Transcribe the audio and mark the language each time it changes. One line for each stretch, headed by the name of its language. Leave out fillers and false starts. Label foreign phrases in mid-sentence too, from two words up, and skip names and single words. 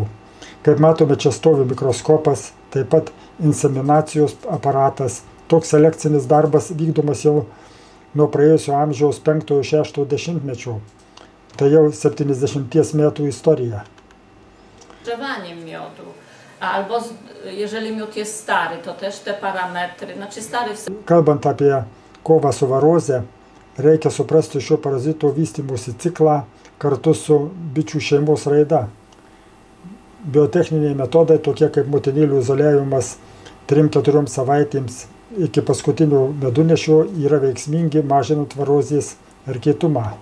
Lithuanian: Kaip matome, čia stovi mikroskopas, taip pat inseminacijos aparatas. Toks selekcinis darbas vykdomas jau nuo praėjusio amžiaus 5-6 dešimtmečio. Tai jau 70 metų istorija.
Polish: Grzewaniem miodu, albo jeżeli miód jest stary, to też te parametry, stary...
Lithuanian: Kalbant apie kovą su varoze, reikia suprasti šio parazito vystymosi ciklą kartu su bičių šeimos raida. Biotechniniai metodai, tokie kaip motinėlių izoliavimas 3-4 savaitėms iki paskutinio medunešio, yra veiksmingi mažinant varozės erkėtumą.